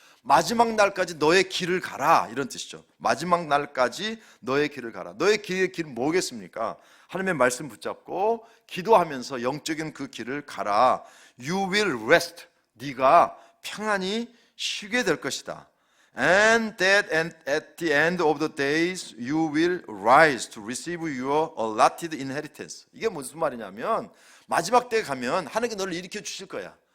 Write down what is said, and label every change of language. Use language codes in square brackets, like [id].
[ko] 마지막 날까지 너의 길을 가라, 이런 뜻이죠. 마지막 날까지 너의 길을 가라. 너의 길은 뭐겠습니까? 하나님의 말씀 붙잡고 기도하면서 영적인 그 길을 가라. [en] You will rest. [ko] 네가 평안히 쉬게 될 것이다. [en] And that at the end of the days you will rise to receive your allotted inheritance. [ko] 이게 무슨 말이냐면 마지막 때에 가면 하나님께 너를 일으켜 주실 거야.